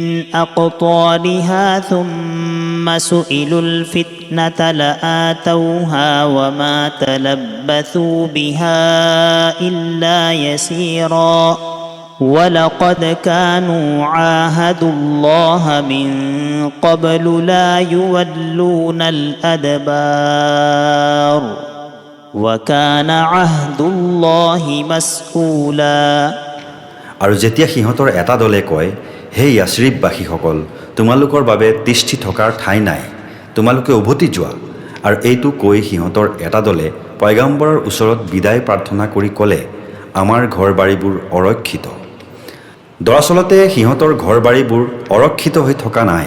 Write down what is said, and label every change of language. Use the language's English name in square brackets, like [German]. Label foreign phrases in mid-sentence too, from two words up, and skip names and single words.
[Arabic] أَقْطَارِهَا ثُمَّ سُئِلُوا الْفِتْنَةَ لَآتَوْهَا وَمَا تَلَبَّثُوا بِهَا إِلَّا يَسِيرًا وَلَقَدْ كَانُوا عَاهَدُوا اللَّهَ مِن قَبْلُ لَا يُوَلُّونَ الْأَدْبَارَ وَكَانَ عَهْدُ اللَّهِ مسؤولا [Assamese] আৰু যেতিয়া সিহঁতৰ এটা দলে কয় হে ইয়াছৰিববাসীসকল তোমালোকৰ বাবে তিষ্ঠি থকাৰ ঠাই নাই তোমালোকে উভতি যোৱা আৰু এইটো কৈ সিহঁতৰ এটা দলে পয়গম্বৰৰ ওচৰত বিদায় প্ৰাৰ্থনা কৰি ক'লে আমাৰ ঘৰবাৰীবোৰ অৰক্ষিত দৰাচলতে সিহঁতৰ ঘৰবাৰীবোৰ অৰক্ষিত হৈ থকা নাই